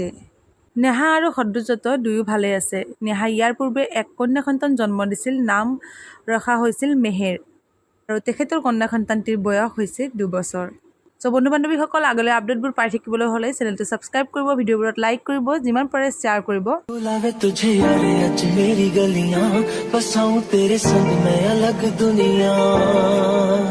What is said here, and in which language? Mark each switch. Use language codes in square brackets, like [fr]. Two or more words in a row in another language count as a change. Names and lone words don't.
[as] নেহা আৰু সদ্যোজাত দুয়ো ভালে আছে। নেহাই ইয়াৰ পূৰ্বে এক কন্যা সন্তান জন্ম দিছিল, নাম ৰখা হৈছিল মেহেৰ, আৰু তেখেতৰ কন্যা সন্তানটিৰ বয়স হৈছে 2 বছৰ। বন্ধু বান্ধৱীসকল, আগলৈ আপডেটবোৰ পাই থাকিবলৈ হ'লে চেনেলটো ছাবস্ক্ৰাইব কৰিব, ভিডিঅ'বোৰত লাইক কৰিব, যিমান পাৰে শ্বেয়াৰ কৰিব। [hi] बुलावे तुझे यारे आज मेरी गलियां, बसाऊं तेरे संग मैं अलग दुनिया।